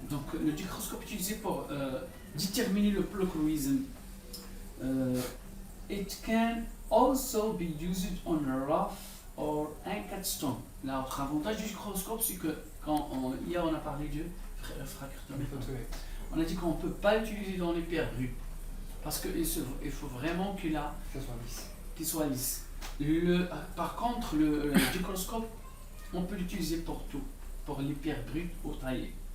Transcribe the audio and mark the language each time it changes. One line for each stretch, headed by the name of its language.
French: Donc le microscope utilisé pour déterminer le pleochroism.
English: It can also be used on a rough or anchored stone.
French: L'autre avantage du microscope, c'est que hier on a parlé de réfractomètre. On a dit qu'on ne peut pas l'utiliser dans les pierres brunes. Parce qu'il faut vraiment Que ça soit lisse. qu'il soit lisse. Par contre, le microscope, on peut l'utiliser pour tout, pour les pierres brutes ou taillées.